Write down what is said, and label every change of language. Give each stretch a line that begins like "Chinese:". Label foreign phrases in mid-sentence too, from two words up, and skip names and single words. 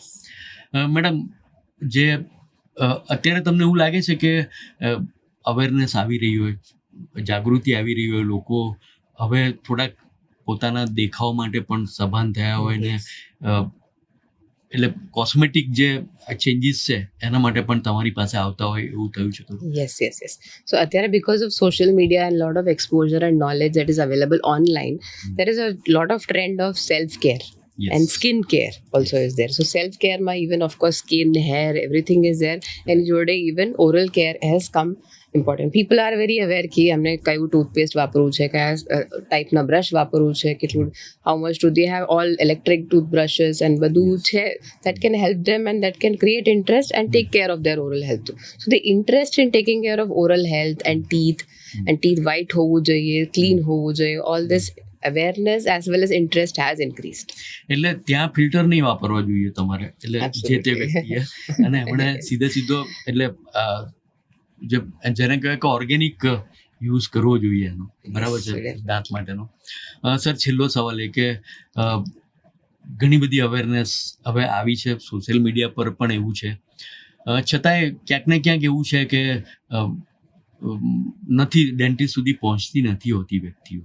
Gujarati: મેડમ, જે અત્યારે તમને એવું લાગે છે કે અવેરનેસ આવી રહી હોય, જાગૃતિ આવી રહી હોય, લોકો હવે થોડાક પોતાના દેખાવ માટે પણ સભાન થયા હોય ને એટલે કોસ્મેટિક જે ચેન્જીસ છે એના માટે પણ તમારી પાસે આવતા હોય એવું થયું છે?
English: યસ. સો અત્યારે because of social media and lot of exposure and knowledge that is available online, there is a lot of trend of self-care. Yes. And skin care also is there. So self-care ma even of course skin, hair, everything is there. And jode even oral care has come important. People are very aware
Hindi: कि हमने
Gujarati: કયું ટૂથપેસ્ટ વાપરવું છે, કયા ટાઈપના બ્રશ વાપરવું છે, કેટલું
English: how much do they have all electric toothbrushes and
Gujarati: બધું છે
English: that can help them and that can create interest and take care of their oral health too. So the interest in taking care of oral health and teeth white
Gujarati: હોવું જોઈએ,
English: clean
Gujarati: હોવું જોઈએ,
English: all this awareness as well as interest has increased.
Gujarati: એટલે ત્યાં ફિલ્ટર નહીં વાપરવા જોઈએ તમારે, એટલે જે તે વ્યક્તિએ, અને એમણે સીધો એટલે જેને કહેવાય કે ઓર્ગેનિક યુઝ કરવો જોઈએ એનો. બરાબર છે, દાંત માટેનો. સર, છેલ્લો સવાલ એ કે ઘણી બધી અવેરનેસ હવે આવી છે, સોશિયલ મીડિયા પર પણ એવું છે, છતાંય ક્યાંક ને ક્યાંક એવું છે કે નથી, ડેન્ટિસ્ટ સુધી પહોંચતી નથી હોતી વ્યક્તિઓ.